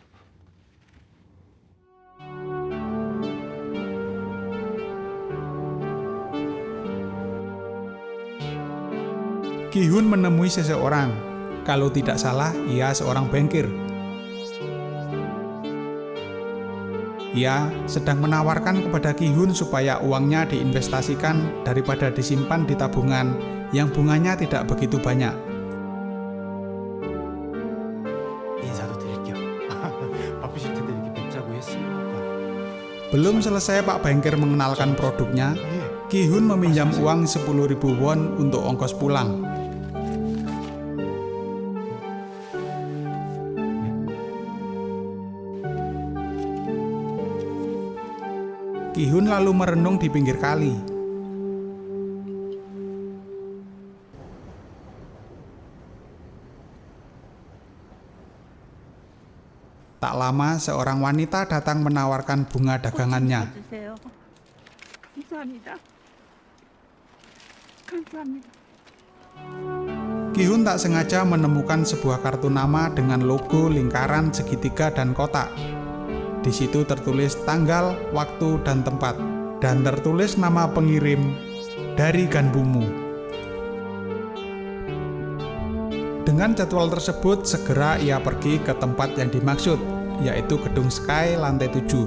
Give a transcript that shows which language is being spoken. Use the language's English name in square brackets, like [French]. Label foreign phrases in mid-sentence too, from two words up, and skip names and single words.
[Indonesian] Ki-hun menemui seseorang. Kalau tidak salah, ia seorang bankir. Ia sedang menawarkan kepada Ki-hun supaya uangnya diinvestasikan daripada disimpan di tabungan yang bunganya tidak begitu banyak. [Korean] 인사도 드릴게요. 바쁘실 텐데 이렇게 뵙자고 했으니까. [Indonesian] Belum selesai Pak Bankir mengenalkan produknya, Ki-hun meminjam uang 10.000 won untuk ongkos pulang. Ki-hun lalu merenung di pinggir kali. Tak lama seorang wanita datang menawarkan bunga dagangannya. [Korean] 주세요. 감사합니다. 감사합니다. [Indonesian] Ki-hun tak sengaja menemukan sebuah kartu nama dengan logo lingkaran, segitiga, dan kotak. Di situ tertulis tanggal, waktu, dan tempat, dan tertulis nama pengirim dari Ganbumu. Dengan jadwal tersebut, segera ia pergi ke tempat yang dimaksud, yaitu Gedung Sky lantai 7.